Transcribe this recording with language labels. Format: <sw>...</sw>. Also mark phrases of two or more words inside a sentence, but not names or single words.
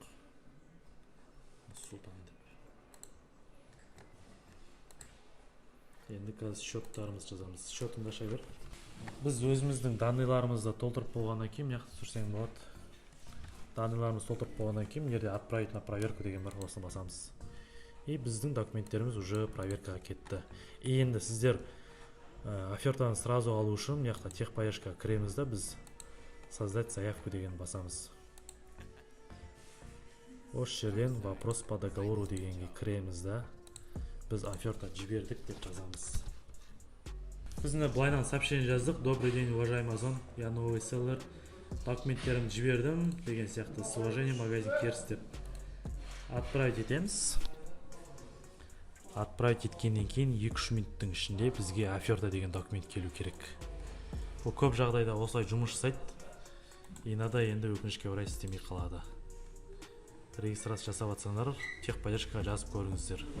<kk>Сұлтан деп. Енді қазір счеттарымыз жазамыз. Счетыңды аша бер. Біз өзіміздің данныйларымызды толтырып болғаннан кейін, мынақты түсірсең болады. Данныйларымыз толтырып болғаннан кейін, жерде</kk> <ru>отправить на проверку</ru> <kk>деген бар, осыны басамыз. Біздің документтеріміз уже проверкаға кетті. Енді сіздер офертаны сразу алу үшін, мынақты техподдержкаға кіреміз да, біз</kk> <ru>создать заявку</ru> <kk>деген басамыз. Осы жерден</kk> <ru>вопрос по договору</ru> <kk>дегенге кіреміз да. Біз оферта жібердік деп жазамыз. Біз былайнан сообщение жаздық.</kk> <ru>Добрый день, уважаемый Озон. Я новый селлер.</ru> <kk>Документтерімді жібердім деген сияқты.</kk> <ru>С уважением, магазин Керс</ru> <kk>деп отправить етеміз. Отправить еткеннен кейін 2-3 минуттың ішінде бізге оферта деген документ келу керек. Бұл көп жағдайда осылай жұмыс жасайды. Инада енді өкінішке орай істемей қалады. Регистрация жасап атсаңдар, техподдержкаға жазып көріңіздер.</kk>